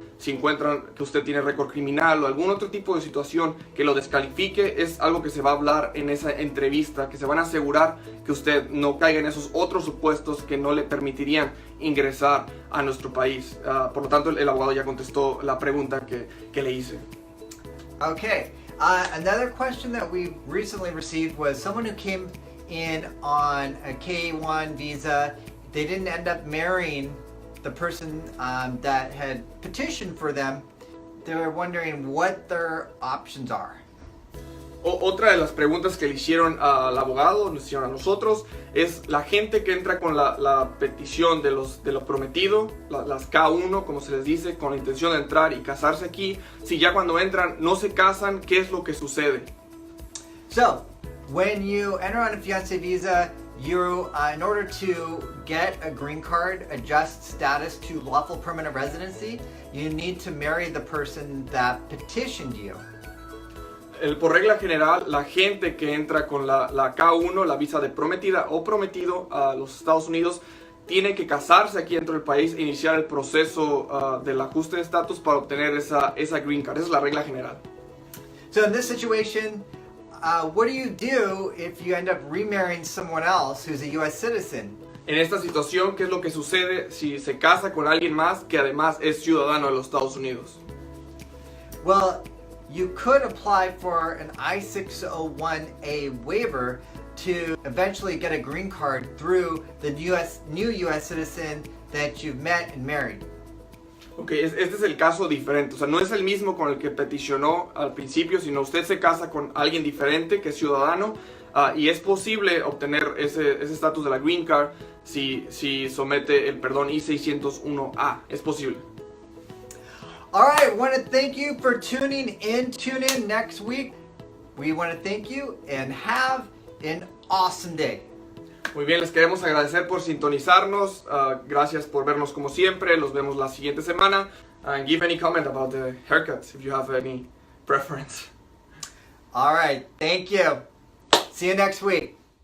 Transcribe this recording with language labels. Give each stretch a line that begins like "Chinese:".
Spanish: Si encuentran que usted tiene récord criminal o algún otro tipo de situación que lo descalifique, es algo que se va a hablar en esa entrevista, que se van a asegurar que usted no caiga en esos otros supuestos que no le permitirían ingresar a nuestro país. Por lo tanto, el abogado ya contestó la pregunta que le hice.
English: Okay. Another question that we recently received was someone who came in on a K-1 visa. They didn't end up marrying the person that had petitioned for them. They were wondering what their options are.
Spanish: Otra de las preguntas que le hicieron al abogado, nos hicieron a nosotros, es la gente que entra con la petición de lo prometido, las K1, como se les dice, con la intención de entrar y casarse aquí. Si ya cuando entran no se casan, ¿qué es lo que sucede?
English: So, When you enter on a fiancé visa, you, in order to get a green card, adjust status to lawful permanent residency, you need to marry the person that petitioned you.
Spanish: Por regla general, la gente que entra con la K1, la visa de prometida o prometido a los Estados Unidos, tiene que casarse aquí dentro del país e iniciar el proceso del ajuste de estatus para obtener esa green card. Esa es la regla general.
English: So in this situation, what do you do if you end up remarrying someone else who's a U.S. citizen?
Spanish: En esta situación, ¿qué es lo que sucede si se casa con alguien más que además es ciudadano de los Estados Unidos?
English: Well, you could apply for an I601A waiver to eventually get a green card through the new U.S. citizen that you've met and married.
Spanish: Ok, este es el caso diferente, o sea, no es el mismo con el que peticionó al principio, sino usted se casa con alguien diferente que es ciudadano y es posible obtener ese estatus de la green card si somete el perdón I601A, es posible.
English: All right, I want to thank you for tuning in. Tune in next week. We want to thank you and have an awesome day.
Spanish: Muy bien, les queremos agradecer por sintonizarnos. Gracias por vernos como siempre. Los vemos la siguiente semana.
English: And give any comment about the haircuts if you have any preference. All right, thank you. See you next week.